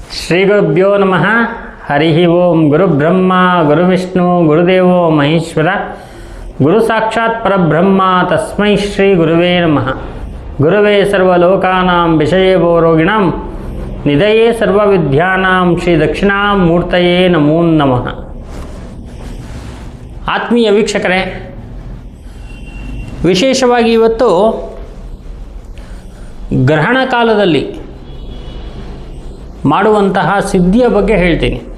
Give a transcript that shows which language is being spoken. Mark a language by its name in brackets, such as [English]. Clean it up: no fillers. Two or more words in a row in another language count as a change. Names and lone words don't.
[Sanskrit] ಶ್ರೀಗುರುಭ್ಯೋ ನಮಃ. ಹರಿ ಓಂ. ಗುರುಬ್ರಹ್ಮ ಗುರುವಿಷ್ಣು ಗುರುದೇವೋ ಮಹೇಶ್ವರ, ಗುರು ಸಾಕ್ಷಾತ್ ಪರಬ್ರಹ್ಮ ತಸ್ಮೈ ಶ್ರೀ ಗುರುವೇ ನಮಃ. ಗುರುವೇ ಸರ್ವಲೋಕಾನಾಂ ವಿಷಯೇವೋ ರೋಗಿಣಾಂ ನಿಧಯೇ ಸರ್ವವಿದ್ಯಾನಾಂ ಶ್ರೀ ದಕ್ಷಿಣಾಮೂರ್ತಯೇ ನಮೋ ನಮಃ. [Kannada] ಆತ್ಮೀಯ ವೀಕ್ಷಕರೇ, ವಿಶೇಷವಾಗಿ ಇವತ್ತು ಗ್ರಹಣ ಕಾಲದಲ್ಲಿ ಮಾಡುವಂತಹ ಸಿದ್ಧಿಯ ಬಗ್ಗೆ ಹೇಳ್ತೀನಿ.